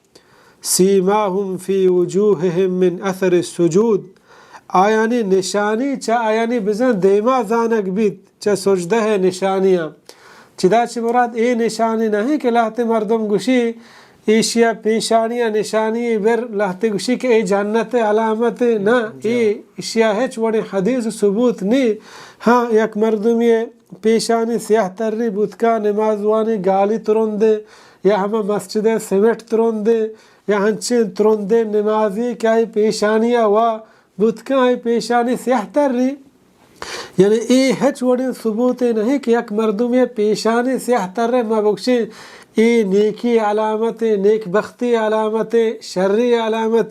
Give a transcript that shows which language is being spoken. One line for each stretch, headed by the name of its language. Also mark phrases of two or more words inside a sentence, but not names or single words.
Arabic: سیماہم فی وجوہہم من اثر السجود،
Baluchi: آیانی نشانی چا آیانی بزن دیما زانک بیت چا سجدہ نشانیاں، چدا چی مراد اے نشانی نہیں کہ لہتے مردم گوشی ایشیا پیشانیاں نشانی بر لہتے گوشی کہ اے جنت علامت نا، اے ایشیا ہے چوڑے حدیث ثبوت نہیں، ہاں یک مردم یہ پیشانی سیاہ تری بودکا نمازوانی گالی ترندے یا ہما مسجد سمیٹ ترندے یا ہنچین ترندے نمازی کیا پیشانیاں و بودکا پیشانی سیاہ تری، یعنی ای ہچ وڑی ثبوت نہیں کہ یک مردم یہ پیشانی سیاہ تر مبکشی ای نیکی علامت نیک بختی علامت شری علامت